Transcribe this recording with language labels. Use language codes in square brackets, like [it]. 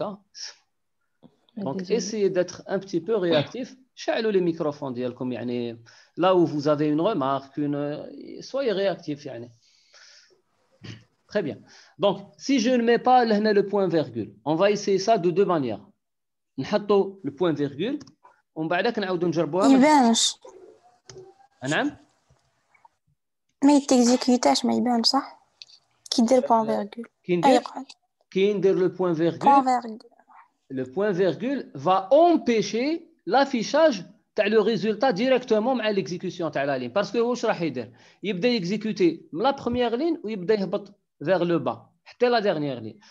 [fr] Hein? Donc Désolé. essayez d'être un petit peu réactif. [ar] شعلوا [fr] les microphones [ar] ديالكم يعني [fr] là où vous avez une remarque, soyez réactif يعني. Très bien. Donc si je ne mets pas le point virgule, on va essayer ça de deux manières. [ar] نحطوا [fr] le point virgule [ar] ومن بعدك نعاودوا نجربوها. يبانش. نعم. ما يتكزيكيوتاش ما يبانش صح؟ كي دير [fr] point virgule. كي ندير le point virgule. Le point virgule va empêcher l'affichage تاع le résultat directement مع l'exécution تاع la ligne parce que [ar] واش راح يدير؟ يبدا يكزيكوتي من [fr] la première ligne [ar] ويبدا يهبط [fr] vers le bas. C'était la dernière ligne.